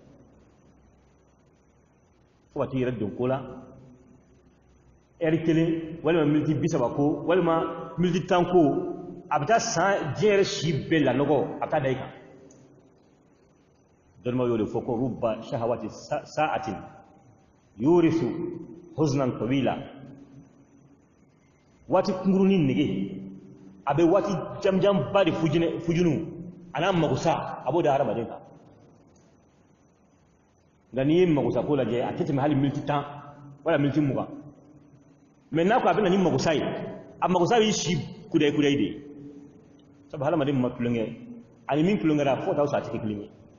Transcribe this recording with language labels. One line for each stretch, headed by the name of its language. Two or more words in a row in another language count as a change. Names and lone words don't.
Bambara: fo ka t'i yɛrɛ don ko la heure kelen walima miniti 30 ko walima miniti 10 ko a bɛ taa san diɲɛ yɛrɛ si bɛɛ lanɔgɔ a bɛ taa da i kan dɔnnibaw y'o de fɔ ko
Arabic: رب شهوة ساعة تورث حزنا طويلا
Bambara: waati kunkurunin nege a bɛ waati janjanba de fujunu a n'a magosa a b'o da hadamaden kan nka n'i ye magosa ko lajɛ a tɛ tɛmɛ hali miniti 10 wala miniti 20 mais n'a ko a bɛ na ni magosa ye a magosa b'i si kudayi de ye sabu hadamaden ma tulonkɛ ani min tulonkɛra fo taa sɔrɔ a tɛ kɛ kelen ye